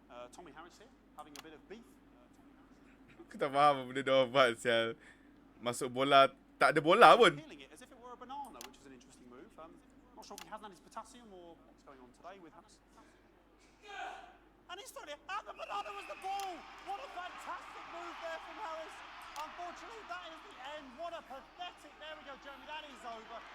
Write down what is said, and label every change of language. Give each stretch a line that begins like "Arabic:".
English: Tommy Harris here, having a bit of beef.
Malay: Aku tak faham benda dia buat sial. Masuk bola, tak ada bola pun.
English: Peeling it as if it were a banana, which is an interesting move. Not sure if he hasn't had his potassium or what's going on today with Harris. And he's thrown it, and the banana was the ball! What a fantastic move there from Harris. Unfortunately, that is the end. What a pathetic, there we go, Jeremy, that is over.